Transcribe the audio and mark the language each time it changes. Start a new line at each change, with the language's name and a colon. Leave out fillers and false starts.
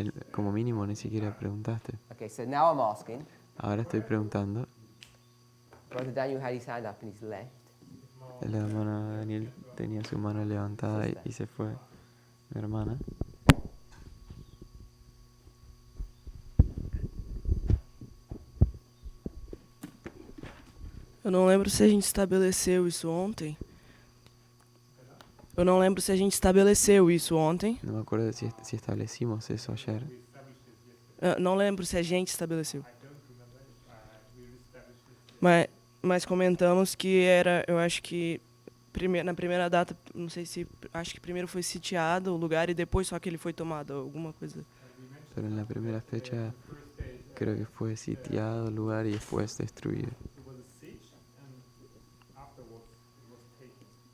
Spanish: como mínimo ni siquiera preguntaste.
English: Okay, so now I'm asking.
Spanish: Ahora estoy preguntando.
English: Brother Daniel had his hand up and he's left.
Spanish: El hermano Daniel tenía su mano levantada y se fue. Mi hermana.
Portuguese: Eu não lembro se a gente estabeleceu isso ontem. Eu não lembro se a gente estabeleceu isso ontem.
Spanish: No me acuerdo si establecimos eso ayer.
Portuguese: Não lembro se a gente estabeleceu. Mas comentamos que era, eu acho que na primeira data, não sei se, acho que primeiro foi sitiado o lugar e depois só que ele foi tomado, alguma coisa.
Spanish: Pero en la primera fecha creo que fue sitiado el lugar y después destruido.
English: It was a siege, and afterwards it was taken.